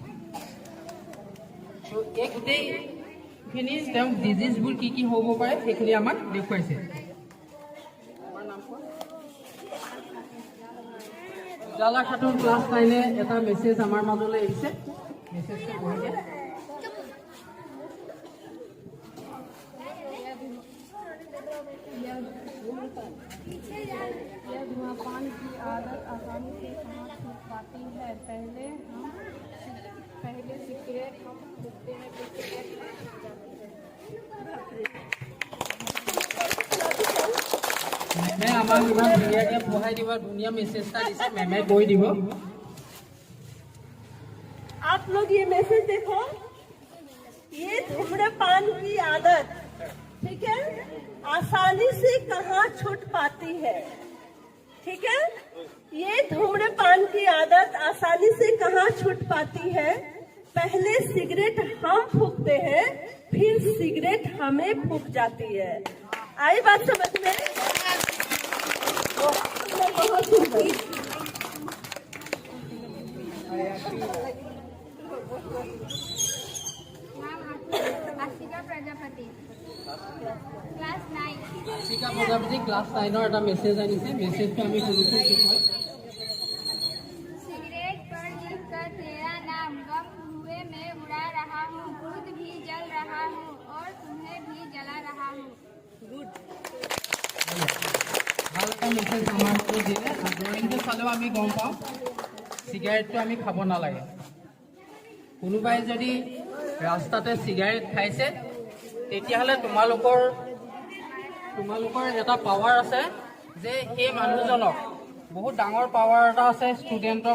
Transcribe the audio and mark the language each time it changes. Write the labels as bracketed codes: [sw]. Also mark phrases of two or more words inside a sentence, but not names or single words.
[as] তো এই গোটেইখিনি তেওঁ ডিজিজবোৰ কি কি হ'ব পাৰে সেইখিনি আমাক দেখুৱাইছে। উজালা খাতুন ক্লাছ 9 এটা মেছেজ আমাৰ মাজলৈ আহিছে, মেছেজটো পঢ়ি দিয়া। [hi] यह धूम्रपान की आदत आसानी से कहाँ छूट पाती है। पहले सिगरेट हम फूकते हैं, फिर सिगरेट [as] মেমে আমাক ইমান ধুনীয়াকৈ পঢ়াই দিব, ধুনীয়া মেছেজ এটা দিছে, মেমে কৈ দিব। [hi] आप लोग ये मैसेज देखो, ये धूम्रपान की आदत, ठीक है, आसानी से कहाँ छूट पाती है। ठीक है, ये धूम्रपान की आदत आसानी से कहाँ छूट पाती है। पहले सिगरेट हम फूकते हैं, फिर सिगरेट हमें फूक जाती है। आई बात समझ में? बहुत सुंदर। आशिका प्रजापति, क्लास 9। [as] আশিকা প্ৰজাপতি ক্লাছ 9 এটা মেছেজ আনিছে, মেছেজটো আমি শুনিছোঁ কি কয়। [hi] सिगरेट पर लिखकर तेरा नाम गम धुएं में उड़ा रहा हूँ, खुद भी जल रहा हूँ और तुम्हें भी जला रहा हूँ। [as] ভাল এটা মেছেজ আমাৰ দিলে। ড্ৰয়িংটো চালেও আমি গম পাওঁ চিগাৰেটটো আমি খাব নালাগে। কোনোবাই যদি ৰাস্তাতে চিগাৰেট খাইছে তেতিয়াহ'লে তোমালোকৰ এটা পাৱাৰ আছে যে সেই মানুহজনক, বহুত ডাঙৰ পাৱাৰ এটা আছে ষ্টুডেণ্টৰ।